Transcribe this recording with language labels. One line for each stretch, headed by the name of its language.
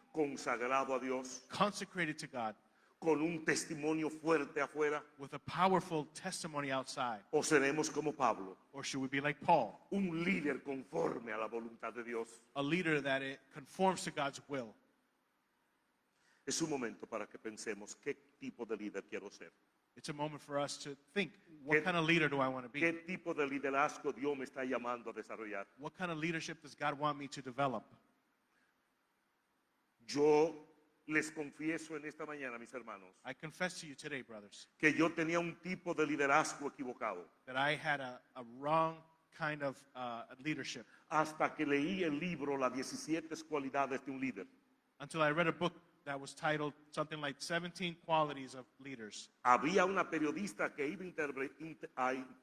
Spanish: consagrado a Dios,
English: consecrated to God,
Spanish: con un testimonio fuerte afuera?
English: with a powerful testimony outside?
Spanish: ¿O seremos como Pablo,
English: Or should we be like Paul,
Spanish: un líder conforme a la voluntad de Dios?
English: a leader that it conforms to God's will?
Spanish: Es un momento para que pensemos qué tipo de líder quiero ser.
English: It's a moment for us to think, what
Spanish: ¿Qué-
English: kind of leader do I want to be?
Spanish: ¿Qué tipo de liderazgo Dios me está llamando a desarrollar?
English: What kind of leadership does God want me to develop?
Spanish: Yo les confieso en esta mañana, mis hermanos,
English: I confess to you today, brothers,
Spanish: que yo tenía un tipo de liderazgo equivocado
English: that I had a wrong kind of leadership
Spanish: hasta que leí el libro Las 17 cualidades de un líder.
English: until I read a book that was titled something like 17 Qualities of Leaders.
Spanish: Había una periodista que iba a